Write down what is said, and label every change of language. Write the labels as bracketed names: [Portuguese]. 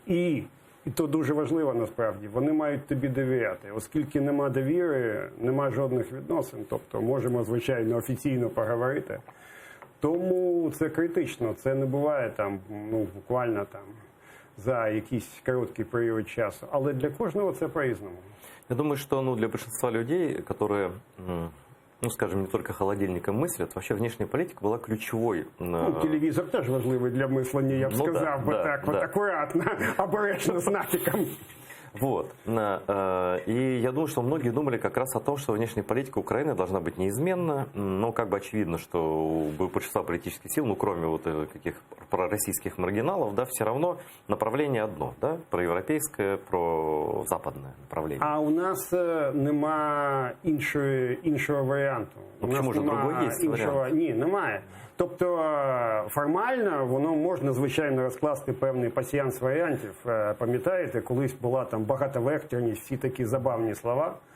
[Ukrainian] І то дуже важливо насправді, вони мають тобі довіряти. Оскільки нема довіри, нема жодних відносин, тобто можемо, звичайно, офіційно поговорити. Тому це критично, це не буває там, ну, буквально там за якийсь короткий період часу. Але для кожного це по-різному. [Russian] Я думаю, что ну, для большинства людей, которые, ну, скажем, не только холодильником мыслят, вообще внешняя политика была ключевой. [Ukrainian] Ну, телевізор теж важливий для мислення, я б сказав би так, от акуратно, обережно, з натяком. [Russian] Вот. И я думаю, что многие думали как раз о том, что внешняя политика Украины должна быть неизменна, но как бы очевидно, что у большинства политических сил, ну кроме вот каких пророссийских маргиналов, да, все равно направление одно, да, проевропейское, прозападное направление. [Ukrainian] А у нас нема іншого варіанту. Ну, чому ж другой є варіант? Ні, немає. Тобто формально воно можна, звичайно, розкласти певний пасіянс варіантів. Пам'ятаєте, колись була там багатовекторність, всі такі забавні слова.